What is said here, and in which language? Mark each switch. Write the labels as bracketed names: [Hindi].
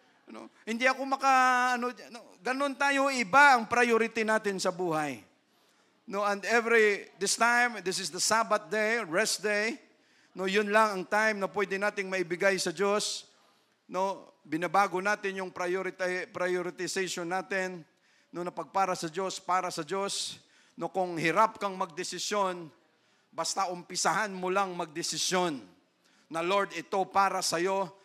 [Filipino] No, hindi ako ganun tayo, iba ang priority natin sa buhay. [English] No, and this is the Sabbath day, rest day. [Filipino] No, yun lang ang time na pwede nating maibigay sa Diyos. No, binabago natin yung prioritization natin. No, na pagpara sa Diyos, para sa Diyos. No, kung hirap kang magdesisyon, basta umpisahan mo lang magdesisyon na Lord, ito para sa iyo.